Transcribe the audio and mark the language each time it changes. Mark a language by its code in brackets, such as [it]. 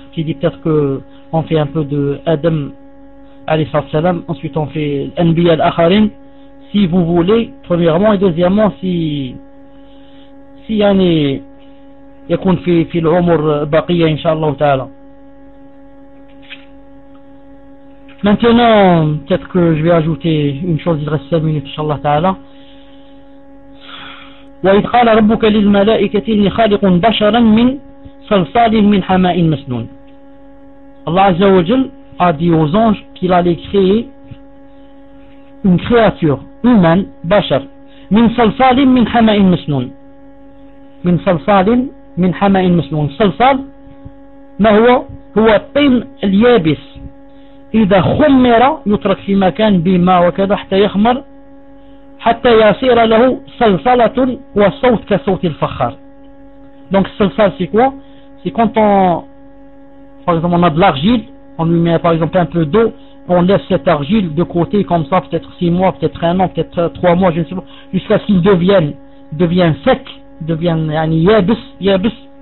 [fr] J'ai dit peut-être qu'on fait un peu de Adam, alayhi sallam, ensuite on fait l'Anbiya al-Akharin, si vous voulez, premièrement, et deuxièmement, si yani, [ar] yakoun fi l'umur baqiyya, [fr] inshallah ta'ala. Maintenant, peut-être que je vais ajouter une chose, il reste 5 minutes, inshallah ta'ala. [ar] وإذ قال ربك للملائكة إني خالق بشرا من صلصال من حماء مسنون. [fr] الله عز وجل a dit aux anges qu'il allait créer une créature humaine, bachar, [ar] من صلصال من حماء مسنون. من صلصال من حماء مسنون. صلصال ما هو؟ هو الطين اليابس إذا خمر يترك في مكان بماء وكذا حتى يخمر حتى يصير له صلصلة وصوت كصوت الفخار. [fr] Donc صلصال c'est quoi? C'est quand on, par exemple, on a de l'argile, on lui met par exemple un peu d'eau, on laisse cette argile de côté comme ça, peut-être 6 mois, peut-être 1 an, peut-être 3 mois, je ne sais pas, jusqu'à ce qu'il devienne sec, devienne yani yabis.